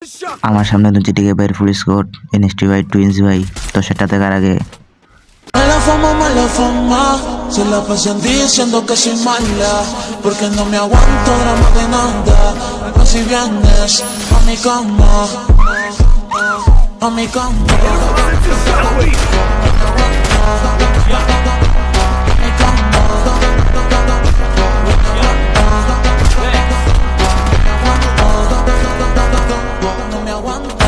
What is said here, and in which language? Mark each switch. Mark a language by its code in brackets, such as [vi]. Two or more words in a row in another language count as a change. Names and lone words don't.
[bn] আমার সামনে তো জিটিকে ভাইয়ের [en] full squad [bn] এনএসটি ভাই টুইন্স ভাই, তো সেটা দেখার আগে [es] Mala fama, se la pasan diciendo que soy mala, porque no me aguanto drama de nada. Mas si vienes a mi cama, a mi cama. No me aguanto.